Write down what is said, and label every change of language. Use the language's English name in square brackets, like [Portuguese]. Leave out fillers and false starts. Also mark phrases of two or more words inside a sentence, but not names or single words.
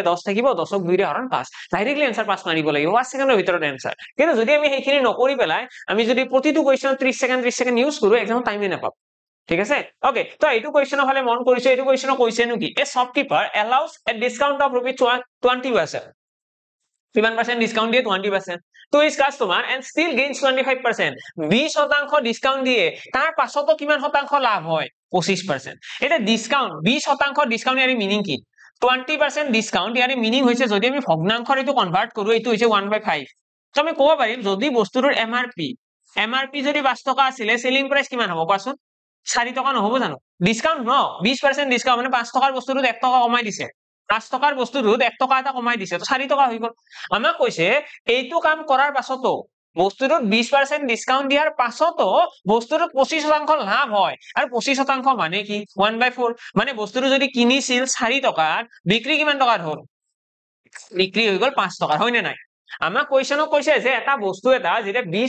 [Assamese] 10 থাকিব 10ক 2 ৰে হৰণ 5 ডাইৰেক্টলি आंसर 5 মাৰিব লাগিব 5 সেকেন্ডৰ ভিতৰত आंसर কিন্তু যদি আমি সেইখিনি নকৰি পেলাই আমি যদি প্ৰতিটো কোৱেশ্চন 30 সেকেন্ড ইউজ কৰো এক্সামত টাইমে নাপাব ঠিক আছে ওকে তো এইটো কোৱেশ্চনৰ ফালে মন কৰিছো এইটো কোৱেশ্চন কৈছে নেকি [English] a shopkeeper allows a discount of ₹20 [Assamese] কিমান পার্সেন্ট ডিসকাউন্ট দিয়ে 20% [English] to his customer and still gains 25% [Assamese] 20% ডিসকাউন্ট দিয়ে তার পাছতো কিমান শতাংশ লাভ হয় 25% এটা ডিসকাউন্ট 20% ডিসকাউন্ট ইয়াৰ মিনিং কি 20% ডিসকাউন্ট ইয়াৰ মিনিং হৈছে যদি আমি ভগ্নাংশৰ এটো কনভার্ট কৰো এটো হৈছে 1/5 তো আমি ক'ব পাৰিম যদি বস্তুৰ এমআরপি যদি 5 টকা আছিল [English] selling price [Assamese] কিমান হ'ব কোৱাচোন 4 টকা নহব জানো ডিসকাউন্ট ন 20% ডিসকাউন্ট মানে 5 টকাৰ বস্তুটো 1 টকা কমাই দিছে 5 টকাৰ বস্তুটো 1 টকা এটা কমাই দিছে তো 4 টকা হৈ গল আমাক কৈছে এইটো কাম কৰাৰ পাছতো বস্তুটোত 20% ডিসকাউন্ট দিয়াৰ পাছতো বস্তুটোত 25% লাভ হয় আৰু 25% মানে কি 1/4 মানে বস্তুটো যদি কিনিছিল 4 টকাত বিক্ৰী কিমান টকাত হ'ল বিক্ৰী হৈ গল 5 টকাৰ হয়নে নাই আমাক কোৱেশ্চনত কৈছে যে এটা বস্তু এটা যেতিয়া